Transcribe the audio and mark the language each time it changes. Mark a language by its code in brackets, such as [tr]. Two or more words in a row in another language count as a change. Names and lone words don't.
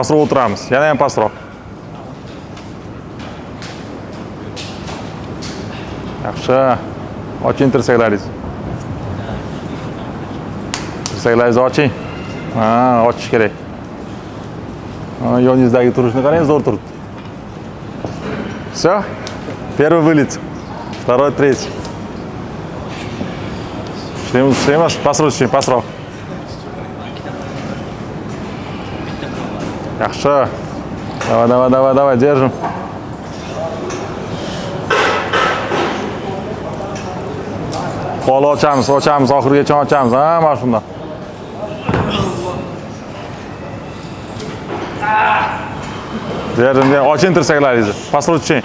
[uz] Pastroq o'tiramiz. Yana ham pastroq. Yaxshi. Oching tirsaklaringizni. Tirsaklaringizni oching. Ochish kerak. Yoningizdagi turishni qarang, zo'r turibdi. [ru] Всё? Первый вылет. Второй, третий. Шлемаш, [uz] pasroq. Yaxshi. [ru] Давай, держим. [uz] Qo'l ochamiz, oxirigacha ochamiz. Mana shunday. Держим, oching tirsaklaringizni. Pasroq tushing.